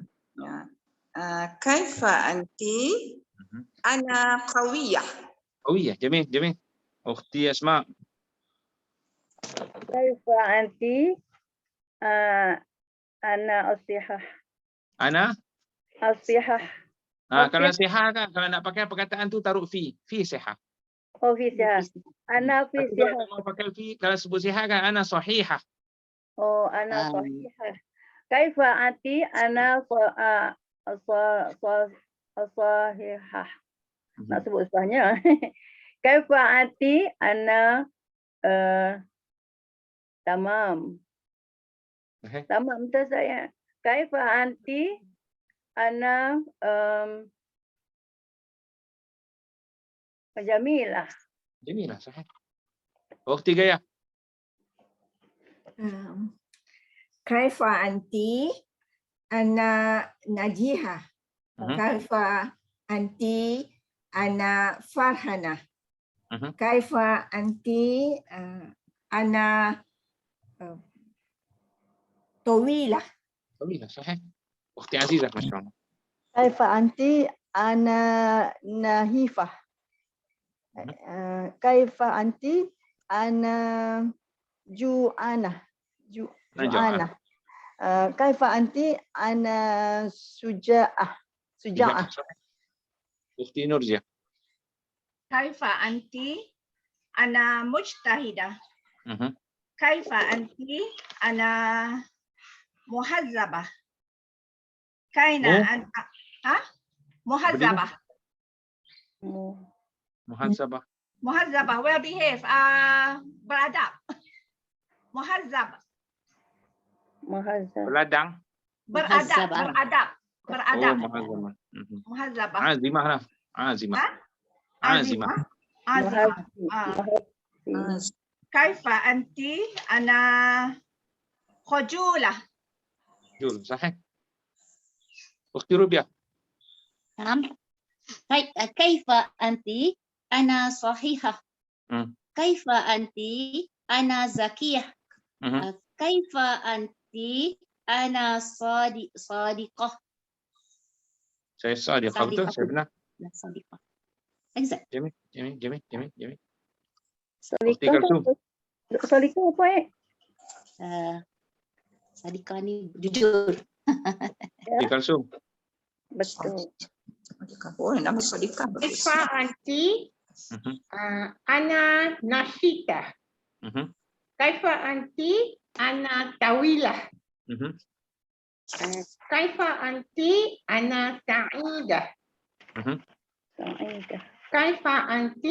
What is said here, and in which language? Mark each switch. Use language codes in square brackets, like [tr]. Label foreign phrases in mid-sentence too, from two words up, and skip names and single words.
[ar] كيف أنتِ؟ أنا قوية. قوية، جميل، جميل. أختي أسماء. كيف أنتِ؟ أنا صحيحة. Ana? Asihah. [ms] Kalau sihah kan, kalau nak pakai perkataan tu taruh [ar] في صحة. أوه، في صحة. أنا في صحة. [ms] Kalau pakai fi, kalau sebut sihah kan [ar] أنا صحيحة. أوه، أنا صحيحة. كيف أنتِ? أنا صحيحة. [ms] Nak sebut sahnya. [ar] كيف أنتِ? أنا تمام. Sahih. تمام أستاذ saya. كيف أنتِ؟ أنا جميلة. جميلة، صحيح. أختي غايا. كيف أنتِ أنا ناجحة. كيف أنتِ أنا فرحانة. كيف أنتِ أنا طويلة. جميلة، صحيح. أختي عزيزة، ما شاء الله. كيف أنتِ؟ أنا نحيفة. كيف أنتِ؟ أنا جوعانة. جوعانة. كيف أنتِ? أنا شجاعة. شجاعة. أختي نورجا. كيف أنتِ؟ أنا مجتهدة. كيف أنتِ؟ أنا مهذبة. كاينا مهذبة. Muhasabah. Muhazzabah, [en] well behave. [ms] Beradab. Muhazzab. Beladang. Beradab. [ar] Oh, muhazzabah. Muhazzabah. Azimah lah. Azimah. Azimah. كيف أنتِ? أنا خجولة. Jul, صحيح. أختي ربيعة. نعم. كيف أنت؟ أنا صحيحة. كيف أنت؟ أنا زكية. كيف أنت؟ أنا صادقة. [ms] Saya sadiqah, betul? Saya benar. [ar] صادقة. Exact. جميل. أختي كلثوم. [ms] Salika apa Sadika ni jujur. [ar] أختي كلثوم. [ms] Betul. Oh, nama Sodika. [ar] كيف أنتِ؟ أنا ناسية. كيف أنتِ؟ أنا طويلة. كيف أنتِ? أنا سعيدة. كيف أنتِ?